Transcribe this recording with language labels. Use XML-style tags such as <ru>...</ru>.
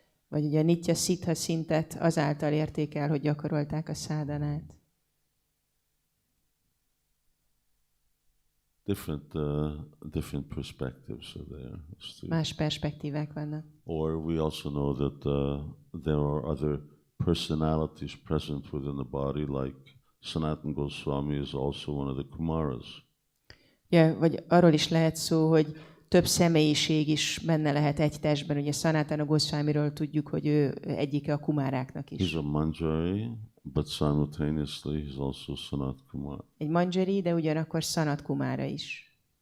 <hu>Vagy ugye a nitya szitha szintet azáltal érték el, hogy gyakorolták a szádanát.</hu> <en>Different perspectives are there.</en> <hu>Más perspektívák vannak.</hu> <en>Or we also know that there are other personalities present within the body, like Sanatana Gosvāmī is also one of the Kumaras.</en> <hu>Ja, vagy arról is lehet szó, hogy több személyiség is benne lehet egy testben. Ugye Sanatana Gosvāmīról tudjuk, hogy ő egyike a kumáráknak is.</hu> <en>He's a manjari, but simultaneously he's also Sanat Kumar.</en> <hu>Egy manjari, de ugyanakkor Sanat Kumára is.</hu>